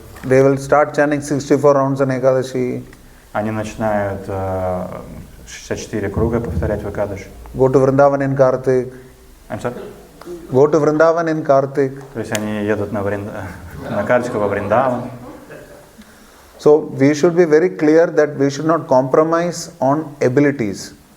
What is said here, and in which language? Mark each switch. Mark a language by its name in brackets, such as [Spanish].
[English] They will start chanting 64 rounds on Ekadashi, [Russian] Они начинают 64 круга повторять в Экадаши. [English] go to Vrindavan in Kartik, I'm sorry? go to Vrindavan in Kartik. [Russian] То есть они едут на карточку во Вриндаван. [English] So we should be very clear that we should not compromise on abilities.